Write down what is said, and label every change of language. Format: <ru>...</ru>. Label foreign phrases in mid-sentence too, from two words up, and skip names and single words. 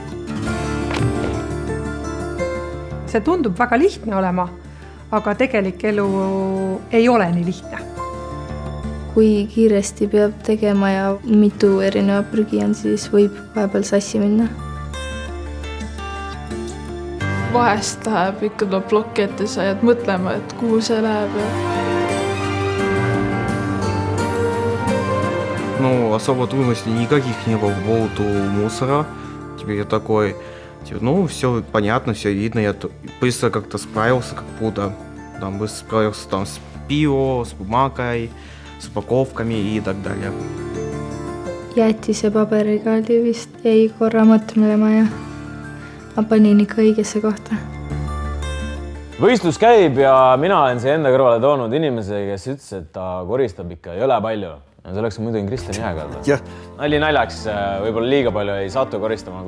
<et>See tundub väga lihtne olema, aga tegelik elu ei ole nii lihtne. Kui kiiresti peab tegema ja mitu erineva prügi on, siis võib vahepeal sassi minna. Vahest läheb ikka tuleb plokki ette, sa jääd mõtlema, et kuhu see läheb.</et> <ru>Ну, особо трудностей никаких не было по поводу мусора. Теперь я такой, ну, все понятно, все видно. Я быстро как-то справился, как будто. Там быстро справился там с пиво, с бумагой, с упаковками и так далее.</ru> <et>Jäetise paberiga oli vist jäi korra mõtlema ja ma panin ikka õigesse kohta. Võistlus käib ja mina olen see enda kõrvale toonud inimese, kes ütles, et ta koristab ikka jõle palju. See oleks muidugi Kristjan Jääkald. Nali naljaks, võib-olla liiga palju ei saatu koristama.</et>